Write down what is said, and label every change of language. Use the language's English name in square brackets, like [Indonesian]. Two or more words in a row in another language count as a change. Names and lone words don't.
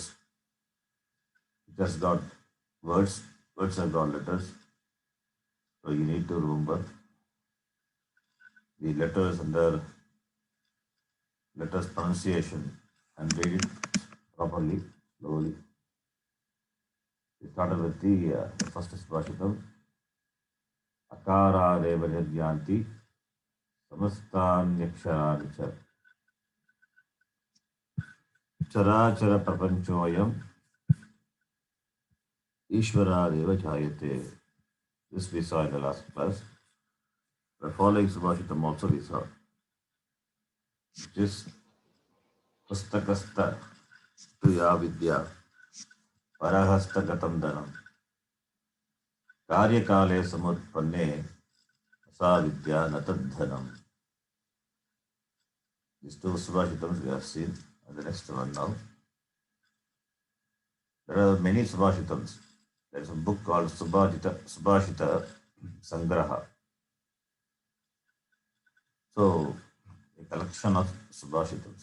[English] It has got words, words have got letters. So you need to remember the letters under letters pronunciation and read it properly, slowly. We started with the first Subhashitam. [Sanskrit] अकारादेव निर्यान्ति समस्तान्यक्षराणि च चराचर प्रपञ्चोऽयम् ईश्वरादेव जायते. [English] This we saw in the last class. The following Subhashitam also we saw, which is [Sanskrit] पुस्तकस्था तुया विद्या परहस्तगतं धनम् कार्यकाले समुत्पन्ने सा विद्या नतद्धनम्. [English] These two Subhashitams we have seen, and the next one now. There are many Subhashitams. There is a book called Subhashita Sangraha. So, a collection of Subhashitams.